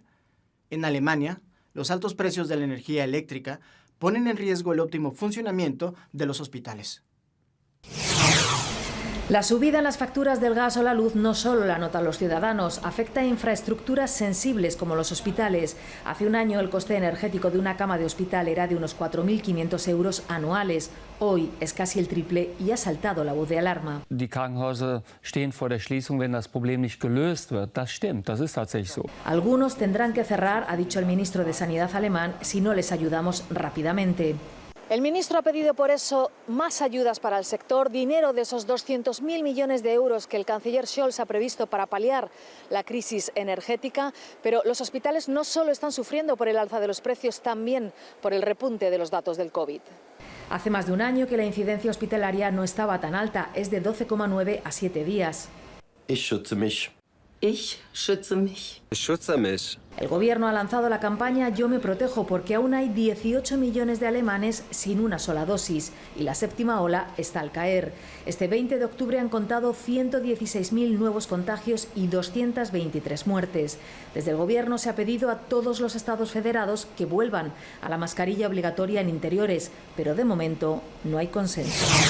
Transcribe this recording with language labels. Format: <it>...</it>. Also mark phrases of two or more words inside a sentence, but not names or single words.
<es>En Alemania, los altos precios de la energía eléctrica ponen en riesgo el óptimo funcionamiento de los hospitales. La subida en las facturas del gas o la luz no solo la notan los ciudadanos, afecta a infraestructuras sensibles como los hospitales. Hace un año el coste energético de una cama de hospital era de unos 4.500 euros anuales. Hoy es casi el triple y ha saltado la voz de alarma.</es> <de>Die Krankenhäuser stehen vor der Schließung, wenn das Problem nicht gelöst wird. Das stimmt, das ist tatsächlich so.</de> <es>Algunos tendrán que cerrar, ha dicho el ministro de Sanidad alemán, si no les ayudamos rápidamente. El ministro ha pedido por eso más ayudas para el sector, dinero de esos 200.000 millones de euros que el canciller Scholz ha previsto para paliar la crisis energética. Pero los hospitales no solo están sufriendo por el alza de los precios, también por el repunte de los datos del COVID. Hace más de un año que la incidencia hospitalaria no estaba tan alta, es de 12,9 a 7 días.</es> <de>Ich schütze mich. Ich schütze mich. Ich schütze mich.</de> <es>El gobierno ha lanzado la campaña Yo me protejo porque aún hay 18 millones de alemanes sin una sola dosis y la séptima ola está al caer. Este 20 de octubre han contado 116.000 nuevos contagios y 223 muertes. Desde el gobierno se ha pedido a todos los estados federados que vuelvan a la mascarilla obligatoria en interiores, pero de momento no hay consenso.</es>